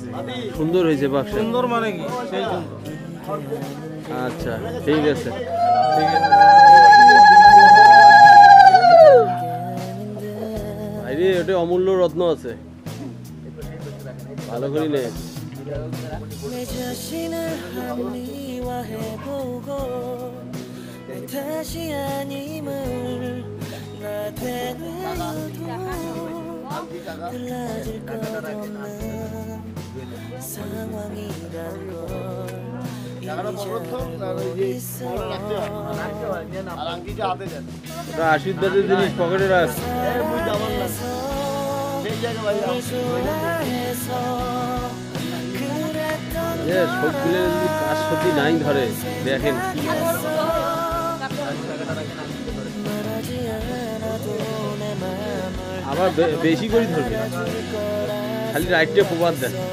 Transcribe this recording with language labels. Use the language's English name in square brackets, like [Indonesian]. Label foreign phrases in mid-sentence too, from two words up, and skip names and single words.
[Bangla] সুন্দর হয়েছে বাক্স? সুন্দর মানে কি সেই সুন্দর। আচ্ছা ঠিক আছে। ঠিক আছে। আরে ওটা অমূল্য রত্ন আছে, ভালো করে নে। [Korean] 내 자신을 합리화해보고 내 탓이 아님을 나 되뇌어도 달라질 것 없는 상황이란 걸 이미 알고 있어. [Bangla] ওটা আশীর্বাদের জিনিস পকেটে রাখ। সবগুলো কাজ সত্যি নাই ধরে, দেখেন কি আবার বেশি করে ধরবে, খালি রাইটে প্রবাদ দেন।